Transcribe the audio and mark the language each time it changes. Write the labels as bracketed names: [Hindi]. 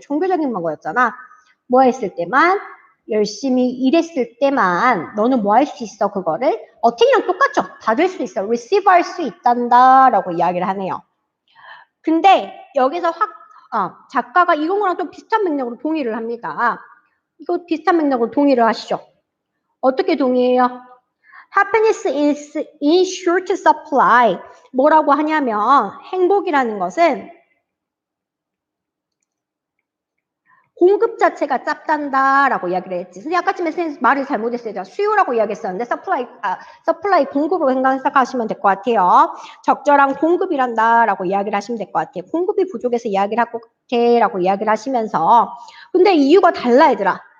[Korean] 종교적인 거였잖아. 뭐 했을 때만? 열심히 일했을 때만 너는 뭐 할 수 있어 그거를? 어택이랑 똑같죠? 받을 수 있어. receive 할 수 있단다 라고 이야기를 하네요. 근데 여기서 작가가 이거랑 좀 비슷한 맥락으로 동의를 합니다. 이거 비슷한 맥락으로 동의를 하시죠. 어떻게 동의해요? [English] Happiness is in short supply. [Korean] 뭐라고 하냐면 행복이라는 것은 공급 자체가 짧단다라고 이야기를 했지. 근데 아까쯤에 선생님 말을 잘못했어요. 제가 수요라고 이야기했었는데 서플라이 공급으로 생각하시면 될 것 같아요. 적절한 공급이란다라고 이야기를 하시면 될 것 같아요. 공급이 부족해서 이야기를 하고 라고 이야기를 하시면서 근데 이유가 달라 얘들아.